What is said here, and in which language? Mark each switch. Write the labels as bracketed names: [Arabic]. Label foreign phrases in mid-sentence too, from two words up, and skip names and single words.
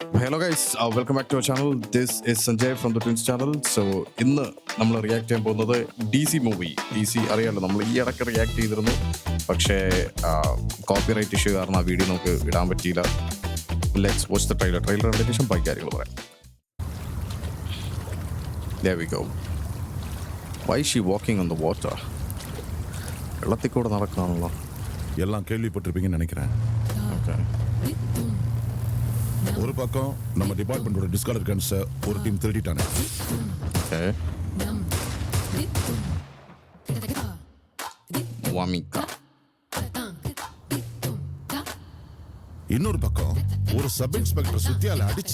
[English] Hello guys, welcome back to our channel. This is Sanjay from the Twins channel. [Malayalam] സോ ഇന്ന് നമ്മൾ റിയാക്ട് ചെയ്യാൻ പോകുന്നത് DC മൂവി. DC അറിയാമല്ലോ, നമ്മൾ ഈ ഇടയ്ക്ക് റിയാക്ട് ചെയ്തിരുന്നു. പക്ഷേ [English] copyright issue [Malayalam] കാരണം ആ വീഡിയോ നമുക്ക് ഇടാൻ പറ്റിയില്ല. [English] let's watch the trailer [Malayalam] കണ്ടതിന് ശേഷം ബാക്കി കാര്യങ്ങൾ പറയാം. [English] There we go. Why is she walking on the water? [Malayalam] വെള്ളത്തിൽ കൂടെ നടക്കുകയാണല്ലോ. [Tamil] எல்லாம் கேள்விப்பட்டிருப்பீங்கன்னு நினைக்கிறேன். [English] Okay. [Tamil] ஒரு பக்கம் நம்ம டிபார்ட்மெண்டோட [English] discolor gunsஐ [Tamil] ஒரு டீம் திருடிட்டாங்க. [English] Okay. Wamika. [Tamil] இன்னொரு பக்கம் ஒரு [English] sub inspector [Tamil] சுத்தியால அடிச்சு